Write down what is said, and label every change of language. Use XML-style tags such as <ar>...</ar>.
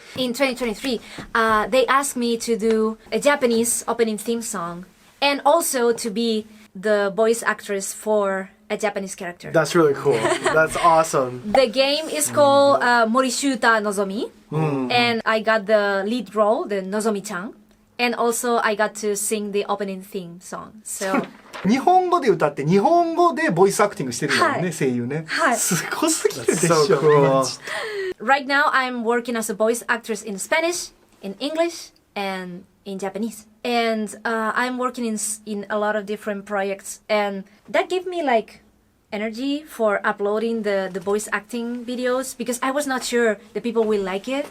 <en>In 2023, they asked me to do a Japanese opening theme song and also to be the voice actress for a Japanese character. That's really cool. That's awesome. The game is called Morishuta Nozomi, and I got the lead role, the Nozomi-chan, and also I got to sing the opening theme song. So</en> <ja>日本語で歌って日本語でボイスアクティングしてるんだよね、はい声優ね。はいすごすぎるでし</ja> <en>That's</en> <ja>ょ。</ja> <en>so cool. right now I'm working as a voice actress in Spanish, in English, and in Japanese. And I'm working in a lot of different projects, and that gave me like energy for uploading the voice acting videos because I was not sure the people will like it.</en>